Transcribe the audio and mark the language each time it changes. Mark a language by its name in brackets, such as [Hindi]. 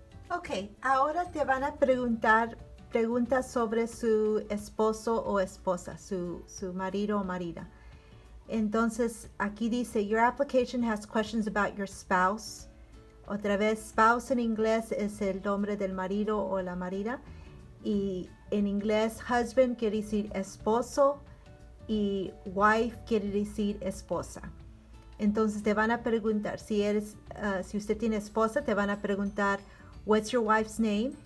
[Spanish] Ok, ahora te van a preguntar preguntas sobre su esposo o esposa, su marido o marida. Entonces, aquí dice, [English] your application has questions about your spouse. [Spanish] Otra vez, spouse en inglés es el nombre del marido o la marida. Y en inglés, husband quiere decir esposo y wife quiere decir esposa. Entonces te van a preguntar, si usted tiene esposa, te van a preguntar, [English] what's your wife's name?